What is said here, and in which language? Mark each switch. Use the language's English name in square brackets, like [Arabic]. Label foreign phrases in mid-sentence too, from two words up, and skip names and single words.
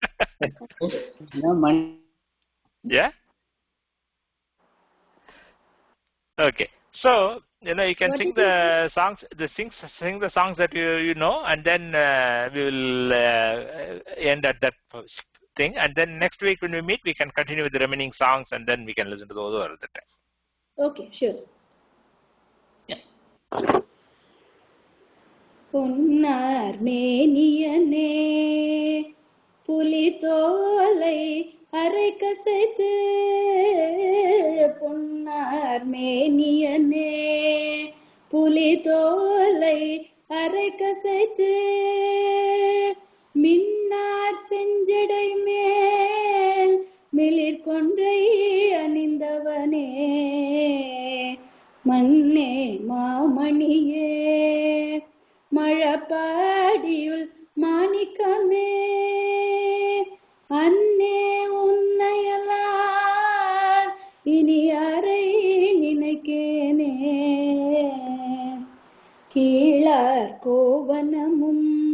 [English] Yeah. Okay. So you can sing the songs. Sing the songs that you know, and then we will end at that thing. And then next week when we meet, we can continue with the remaining songs, and then we can listen to those at the time. Okay, sure. [Tamil] பொன்னார் மேனியனே, புலித்தோலை அரைக்கு பொன்னார் மேனியனே, புலித்தோலை அரைக்கு மின்னார் செஞ்சடைமேல் மிளிர் கொன்றை அணிந்தவனே, மன்னே மா-maṇiyē, மழபாடியுள் மாணிக்கமே, அன்னே உன்னையல்லால் இனி யாரை நினைக்கேனே, கீழார் கோவனமும்